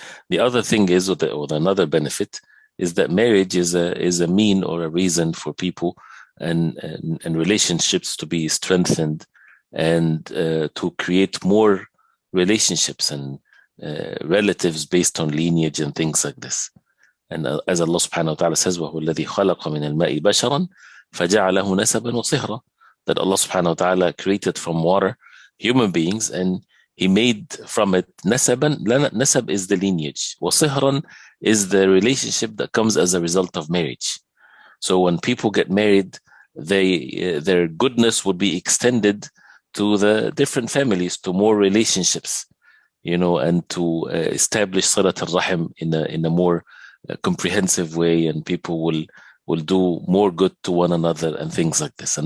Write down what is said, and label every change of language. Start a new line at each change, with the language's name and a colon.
English: The other thing is, or another benefit, is that marriage is a mean or a reason for people and relationships to be strengthened, and to create more relationships and relatives based on lineage and things like this. And as Allah subhanahu wa ta'ala says,
Arabic: وَهُوَ الَّذِي خَلَقَ مِنَ الْمَاءِ بَشَرًا فَجَعَلَهُ نَسَبًا وَصِهْرًا.
English: That Allah subhanahu wa ta'ala created from water human beings, and He made from it nasaban. Nasab is the lineage. وَصِهْرًا is the relationship that comes as a result of marriage. So when people get married, their goodness would be extended to the different families, to more relationships, and to establish salat al-rahim in a more comprehensive way, and people will do more good to one another and things like this.